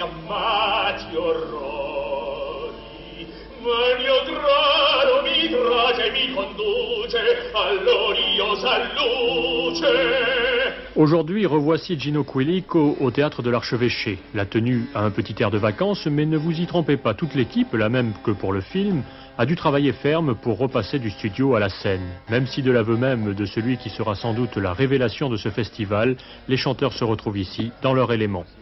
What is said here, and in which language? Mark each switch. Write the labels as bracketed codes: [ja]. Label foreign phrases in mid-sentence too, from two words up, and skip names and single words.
[it] amati orrori, ma il mio grano mi trage e mi conduce all'oriosa luce. [fr] Aujourd'hui, revoici Gino Quilico au théâtre de l'Archevêché. La tenue a un petit air de vacances, mais ne vous y trompez pas, toute l'équipe, la même que pour le film, a dû travailler ferme pour repasser du studio à la scène. Même si de l'aveu même de celui qui sera sans doute la révélation de ce festival, les chanteurs se retrouvent ici dans leur élément.